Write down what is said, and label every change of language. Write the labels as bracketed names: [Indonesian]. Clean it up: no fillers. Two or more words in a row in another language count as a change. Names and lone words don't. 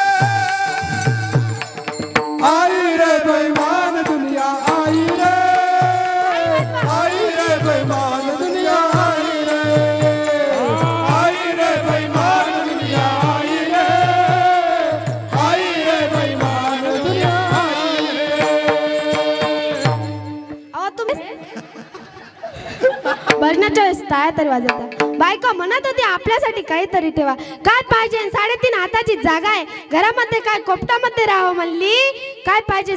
[Hindi] आई रे बेईमान दुनिया, आई रे बेईमान दुनिया, आई रे बेईमान दुनिया, आई रे बेईमान दुनिया, [Marathi] अहो तुम्ही भजनाच्या वेळेस टाळ्या तरी वाजवता. बायको म्हणत होती आपल्यासाठी काहीतरी ठेवा. काय पाहिजे? 3.5 हाताची जागा आहे घरामध्ये, काय कोपटामध्ये राहावं म्हणली. काय पाहिजे?